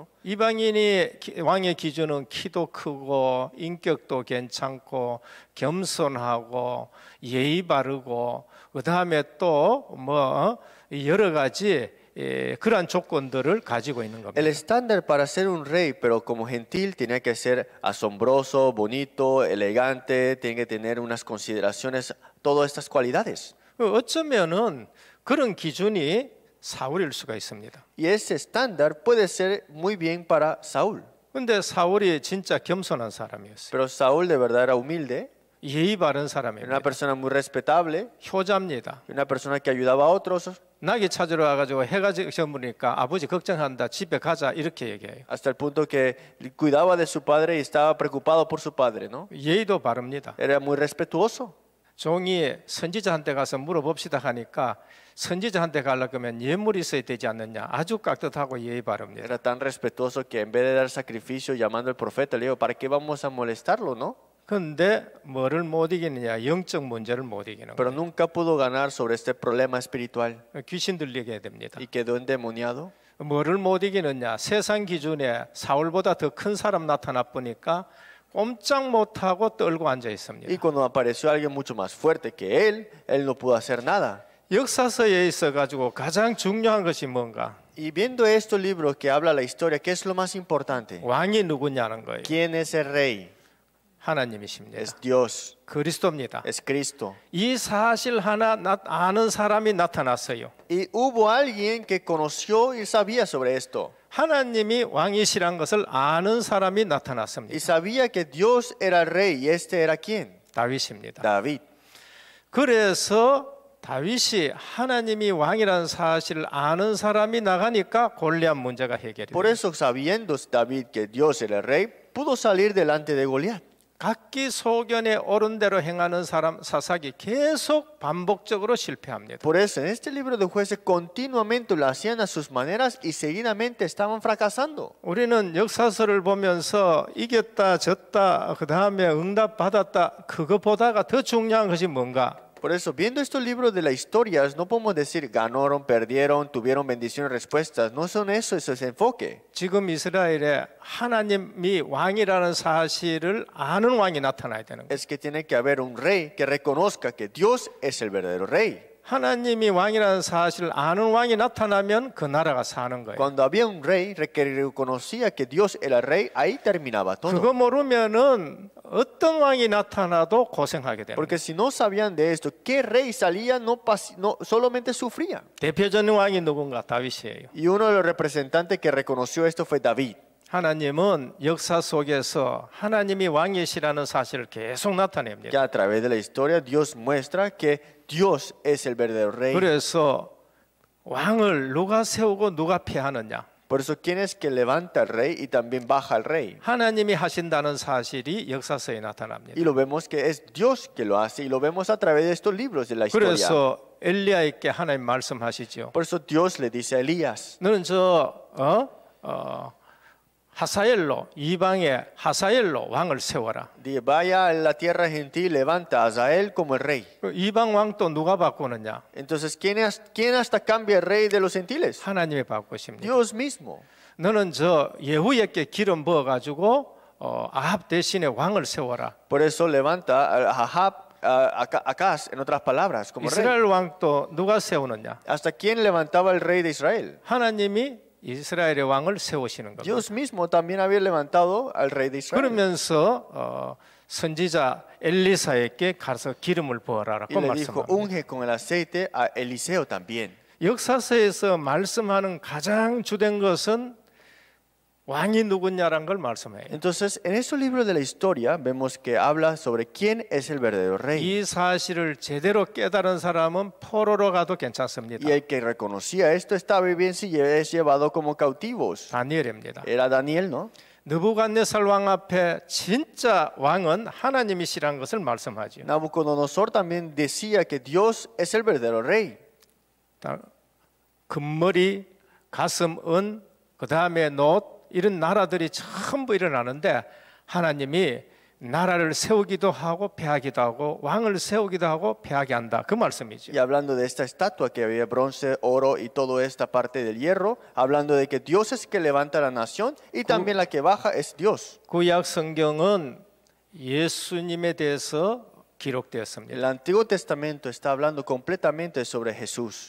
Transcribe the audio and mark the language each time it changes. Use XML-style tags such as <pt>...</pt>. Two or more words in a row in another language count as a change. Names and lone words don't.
<ko>이방인이 왕의 기준은 키도 크고 인격도 괜찮고 겸손하고 예의 바르고 그 다음에 또 뭐 여러 가지 그러한 조건들을 가지고 있는 겁니다.</ko> <es>El estándar para ser un rey, pero como gentil, tenía que ser asombroso, bonito, elegante, tiene que tener unas consideraciones, todas estas cualidades.</es> <ko>어쩌면은 그런 기준이 사울일 수가 있습니다.</ko> <es>Y ese estándar puede ser muy bien para Saúl.</es> <ko>근데 사울이 진짜 겸손한 사람이었어요.</ko> <es>Pero Saúl de verdad era humilde,</es> <ko>예의 바른</ko> <es>era</es> <ko>사람입니다.</ko> <es>una persona muy respetable,</es> <ko>효자입니다.</ko> <es>una persona que ayudaba a otros.</es> <ko>낙이 찾으러 와가지고 해가 저무니까 아버지 걱정한다 집에 가자 이렇게 얘기해요.</ko> <es>Hasta el punto que cuidaba de su padre y estaba preocupado por su padre, ¿no?</es> <ko>예의도 바릅니다.</ko> <es>Era muy respetuoso.</es> <ko>종이 선지자한테 가서 물어봅시다 하니까 선지자한테 가려고 하면 예물이 있어야 되지 않느냐. 아주 깍듯하고 예의 바릅니다.</ko> <es>Era tan respetuoso que en vez de dar sacrificio llamando al profeta, le dijo, ¿para qué vamos a molestarlo, no?</es> <ko>그런데 뭐를 못 이기느냐. 영적 문제를 못 이기는</ko> <es>Pero</es> <ko>거예요.</ko> <es>nunca pudo ganar sobre este problema espiritual</es> <ko>귀신 들리게 됩니다.</ko> <es>y quedó endemoniado.</es> <ko>뭐를 못 이기느냐. 세상 기준에 사울보다 더 큰 사람 나타나 보니까 꼼짝 못하고 떨고 앉아 있습니다.</ko> <es>Y cuando apareció alguien mucho más fuerte que él no pudo hacer nada.</es> <ko>역사서에 있어가지고 가장 중요한 것이 뭔가?</ko> <es>Y viendo estos libros que habla la historia, ¿qué es lo más importante?</es> <ko>왕이 누구냐는 거예요.</ko> <es>¿Quién es el rey?</es> <ko>하나님이십니다.</ko> <es>Es Dios,</es> <ko>그리스도입니다.</ko> <es>es Cristo.</es> <ko>이 사실 하나 아는 사람이 나타났어요.</ko> <es>Y hubo alguien que conoció y sabía sobre esto.</es> <ko>하나님이 왕이시란 것을 아는 사람이 나타났습니다.</ko> <es>Y sabía que Dios era el rey. ¿Y este era quién?</es> <ko>다윗입니다.</ko> <es>David.</es> <ko>그래서 다윗이 하나님이 왕이라는 사실을 아는 사람이 나가니까 골리앗 문제가 해결이</ko> <es>Por</es> <ko>돼요.</ko> <es>eso, sabiendo David que Dios era el rey, pudo salir delante de Goliat.</es> <ko>각기 소견에 옳은 대로 행하는 사람 사사기 계속 반복적으로 실패합니다.</ko> <es>Por eso, en este libro de jueces continuamente lo hacían a sus maneras y seguidamente estaban fracasando.</es> <ko>우리는 역사서를 보면서 이겼다 졌다 그 다음에 응답 받았다 그거보다가 더 중요한 것이 뭔가?</ko> <es>Por eso, viendo estos libros de la historia, no podemos decir ganaron, perdieron, tuvieron bendiciones, respuestas. No son eso, ese es el enfoque.</es> <ko>지금 이스라엘에 하나님이 왕이라는 사실을 아는 왕이 나타나야 되는 거예요.</ko> <es>Es que tiene que haber un rey que reconozca que Dios es el verdadero rey.</es> <ko>하나님이 왕이라는 사실을 아는 왕이 나타나면 그 나라가 사는 거예요.</ko> <es>Cuando había un rey que reconocía que Dios era el rey, ahí terminaba todo.</es> <ko>그거 모르면은 어떤 왕이 나타나도 고생하게 됩니다.</ko> <es>Porque si no sabían de esto, ¿qué rey salía? No, solamente sufría.</es> <ko>대표적인 왕이 누군가? 다윗이에요.</ko> <es>Y uno de los representantes que reconoció esto fue David.</es> <ko>하나님은 역사 속에서 하나님이 왕이시라는 사실을 계속 나타냅니다.</ko> <es>Que a través de la historia Dios muestra que Dios es el verdadero rey.</es> <ko>그래서 왕을 누가 세우고 누가 폐하느냐?</ko> <es>Por eso, ¿quién es que levanta al rey y también baja al rey?</es> <ko>하나님이 하신다는 사실이 역사서에 나타납니다.</ko> <es>Y lo vemos que es Dios que lo hace y lo vemos a través de estos libros de la historia.</es> <ko>그래서 엘리야에게 하나님 말씀하시죠.</ko> <es>Por eso Dios le dice a Elías,</es> <ko>너는 하사엘로 이방의 하사엘로 왕을 세워라.</ko> <es>Vaya a la tierra gentil, levanta a Hazael como el rey.</es> <ko>그 이방 왕 또 누가 바꾸느냐?</ko> <es>Entonces, ¿quién hasta cambia el rey de los gentiles?</es> <ko>하나님이 바꾸십니다.</ko> <es>Dios mismo.</es> <ko>너는 저 예후에게 기름 부어 가지고 아합 대신에 왕을 세워라.</ko> <es>Por eso levanta a Ahab, a Acaz, en otras palabras, como rey.</es> <ko>이스라엘 왕 또 누가 세우느냐?</ko> <es>¿Hasta quién levantaba el rey de Israel?</es> <ko>하나님이 이스라엘의 왕을 세우시는 겁니다.</ko> <es>Dios mismo también había levantado al rey de Israel.</es> <ko>그러면서 선지자 엘리사에게 가서 기름을 부어라라고</ko> <es>Y le dijo,</es> <ko>말씀합니다.</ko> <es>unge con el aceite a Eliseo también.</es> <ko>역사서에서 말씀하는 가장 주된 것은 왕이 누구냐라는 걸 말씀해요.</ko> <es>Entonces, en esos libros de la historia vemos que habla sobre quién es el verdadero rey.</es> <ko>이 사실을 제대로 깨달은 사람은 포로로 가도 괜찮습니다.</ko> <es>Y el que reconocía esto estaba bien si es llevado como cautivos.</es> <ko>다니엘입니다.</ko> <es>Era Daniel, ¿no?</es> <ko>느부갓네살 왕 앞에 진짜 왕은 하나님이시라는 것을 말씀하죠.</ko> <es>Nabucodonosor también decía que Dios es el verdadero rey.</es> <ko>금머리, 가슴, 은, 그 다음에 놋 이런 나라들이 전부 일어나는데 하나님이 나라를 세우기도 하고 패하기도 하고 왕을 세우기도 하고 패하게 한다. 그 말씀이죠.</ko> <es>Y hablando de esta estatua que había bronce, oro y toda esta parte del hierro, hablando de que Dios es el que levanta la nación y también la que baja es Dios.</es> <ko>구약 성경은 예수님에 대해서 기록되었습니다.</ko> <es>El Antiguo Testamento está hablando completamente sobre Jesús.</es>